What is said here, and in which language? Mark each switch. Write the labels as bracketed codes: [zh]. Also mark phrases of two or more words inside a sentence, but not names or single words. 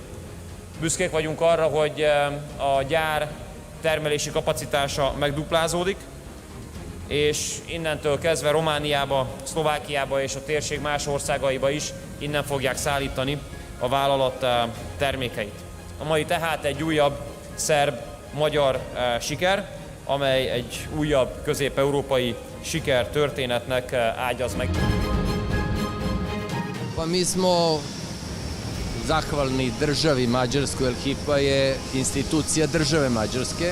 [hu] Büszkék vagyunk arra, hogy a gyár termelési kapacitása megduplázódik, és innentől kezdve Romániába, Szlovákiába és a térség más országaiba is innen fogják szállítani a vállalat termékeit. A mai tehát egy újabb szerb-magyar siker, amely egy újabb közép-európai sikertörténetnek ágyaz meg. [sr] Pa mi smo zahvalni državi Mađarskoj, jer HIPA je institucija države Mađarske.